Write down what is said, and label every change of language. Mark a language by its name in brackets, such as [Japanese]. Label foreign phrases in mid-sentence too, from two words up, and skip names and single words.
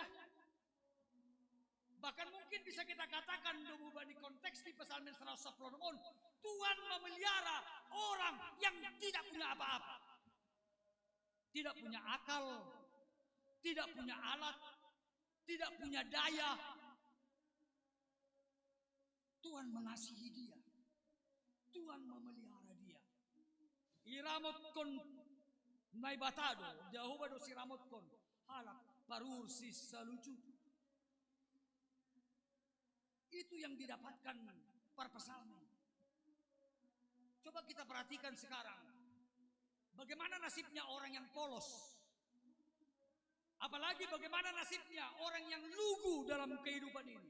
[Indonesian] Bahkan mungkin bisa kita katakan di konteks di Psalmen 110, Tuhan memelihara orang yang tidak punya apa-apa. Tidak punya akal, tidak punya alat, tidak punya daya. Tuhan mengasihi dia. Tuhan memelihara dia. [Batak Simalungun] Iramot-kon naibatado, jauh bado siramot-kon halak parur sisa lucu. [Indonesian] Itu yang didapatkan para pesalmen. Coba kita perhatikan sekarang, bagaimana nasibnya orang yang polos. Apalagi bagaimana nasibnya orang yang lugu dalam kehidupan ini.